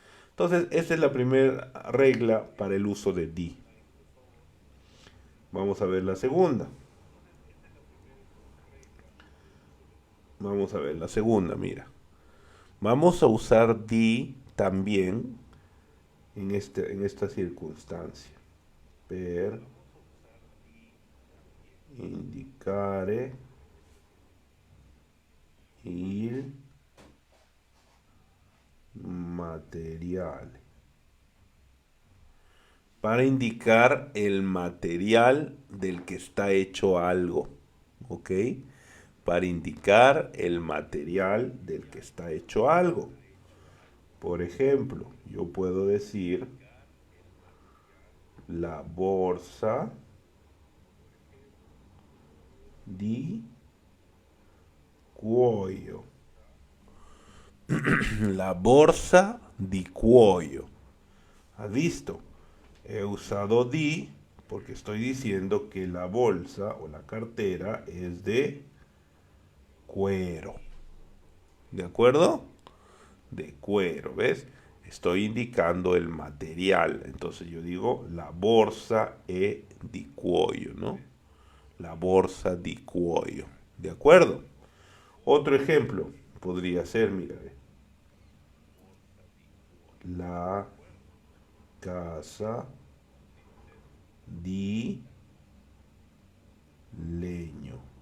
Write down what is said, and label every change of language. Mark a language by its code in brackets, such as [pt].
[es] Entonces, esa es la primera regla para el uso de di. Vamos a ver la segunda. Vamos a ver la segunda, mira. Vamos a usar di también en esta circunstancia. [it] Per indicare il materiale. [es] Para indicar el material del que está hecho algo. ¿Ok? Para indicar el material del que está hecho algo. Por ejemplo, yo puedo decir la bolsa [it] di cuoio. La borsa di cuoio. [es] ¿Has visto? He usado di porque estoy diciendo que la bolsa o la cartera es de cuero. ¿De acuerdo? De cuero, ¿ves? Estoy indicando el material. Entonces yo digo [it] la borsa è di cuoio, [es] ¿no? [it] La borsa di cuoio. [es] ¿De acuerdo? Otro ejemplo podría ser, mira, [it] la casa di legno.